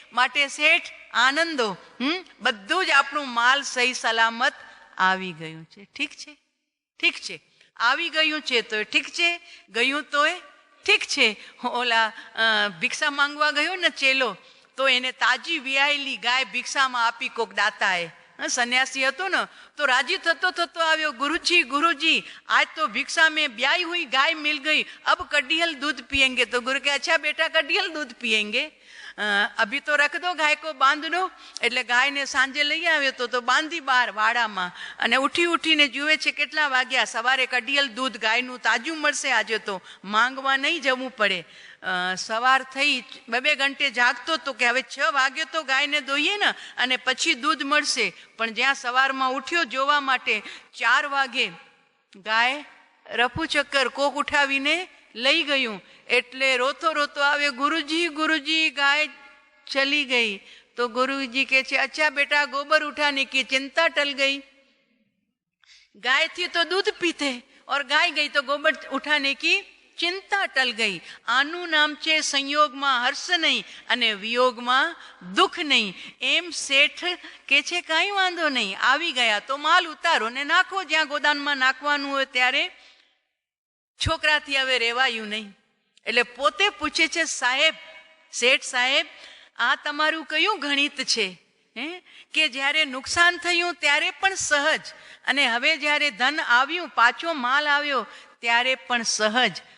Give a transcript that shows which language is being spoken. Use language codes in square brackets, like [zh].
[gu] માટે શેઠ આનંદો, બધું જ આપણું માલ સહી સલામત આવી ગયું છે. ઠીક છે, ઠીક છે, આવી ગયું છે તો ઠીક છે, ગયું તોય ઠીક છે. ઓલા ભિક્ષા માંગવા ગયો ને ચેલો, તો એને તાજી વિયાયેલી ગાય ભિક્ષામાં આપી કોક દાતાએ. સન્યાસી હતો ને, તો રાજી થતો થતો આવ્યો, ગુરુજી ગુરુજી, [hi] आज तो भिक्षा में ब्याई हुई गाय मिल गई, अब कड़ियल दूध पियेंगे. तो गुरु के अच्छा बेटा कड़ियल दूध पियेंगे, अभी तो रख दो गाय को, बांध दो. [gu] એટલે ગાયને સાંજે લઈ આવ્યો તો બાંધી બહાર વાડામાં, અને ઉઠી ઉઠીને જુએ છે કેટલા વાગ્યા. સવારે કડિયલ દૂધ ગાયનું તાજું મળશે, આજે તો માંગવા નહીં જવું પડે. સવાર થઈ 2 ઘંટે જાગતો તો કે હવે 6 વાગે તો ગાયને દોઈએ ને અને પછી દૂધ મળશે. પણ જ્યાં સવારમાં ઉઠ્યો જોવા માટે 4 વાગે, ગાય રફુ ચક્કર કોક ઉઠાવીને લઈ ગયું. એટલે રોતો રોતો આવે, ગુરુજી ગુરુજી [hi] ગાય ચલી ગઈ. [gu] તો ગુરુજી કહે છે [hi] અચ્છા બેટા, गोबर उठाने की चिंता टल गई. गाय थी तो दूध पीते और गाय गई तो गोबर उठाने की ચિંતા ટલ ગઈ. [gu] આનું નામ છે સંયોગમાં હર્ષ નહીં અને વિયોગમાં દુઃખ નહીં. એમ શેઠ કે છે કાંઈ વાંધો નહીં, આવી ગયા તો માલ ઉતારો ને નાખો જ્યાં ગોદાનમાં નાખવાનું હોય ત્યારે. છોકરાથી હવે રહેવાયું નહીં. એટલે પોતે પૂછે છે સાહેબ, શેઠ સાહેબ, આ તમારું કયું ગણિત છે કે જ્યારે નુકસાન થયું ત્યારે પણ સહજ, અને હવે જ્યારે ધન આવ્યું, પાછો માલ આવ્યો ત્યારે પણ સહજ.